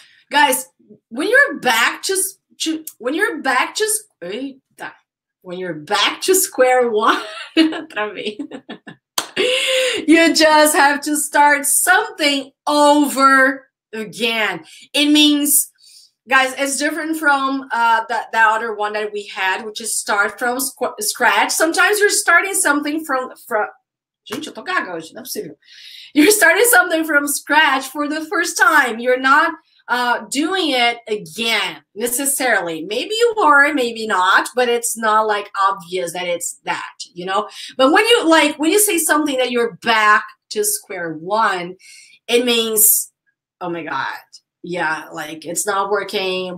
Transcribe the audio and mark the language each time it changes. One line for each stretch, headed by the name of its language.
English: Guys, when you're back to square one, you just have to start something over again. It means, guys, it's different from the other one that we had, which is start from scratch. Sometimes you're starting something from
Portuguese: gente, eu tô gaga hoje, não é possível.
English: You're starting something from scratch for the first time. You're not doing it again necessarily. Maybe you are, maybe not, but it's not like obvious that it's that, you know. But when you say something that you're back to square one, it means, oh my god, yeah, like it's not working.